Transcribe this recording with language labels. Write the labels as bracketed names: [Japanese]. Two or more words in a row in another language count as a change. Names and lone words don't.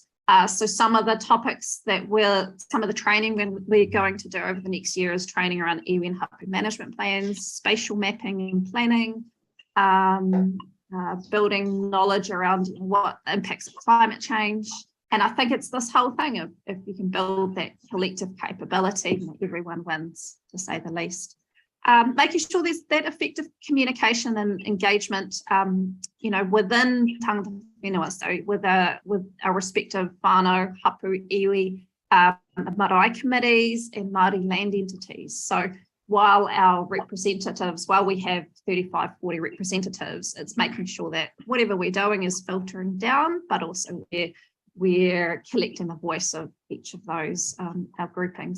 [English] So some of the topics some of the training we're going to do over the next year is training around iwi and hapu management plans, spatial mapping and planning, building knowledge around what impacts of climate change. And I think it's this whole thing of if you can build that collective capability, everyone wins, to say the least. Making sure there's that effective communication and engagement, within [Māori] tangata whenua, [English] so with our respective [Māori] whānau, hapu, iwi, marae [English] committees and Māori land entities. So while our representatives, while we have 35, 40 representatives, it's making sure that whatever we're doing is filtering down, but also we're collecting the voice of each of those, our groupings.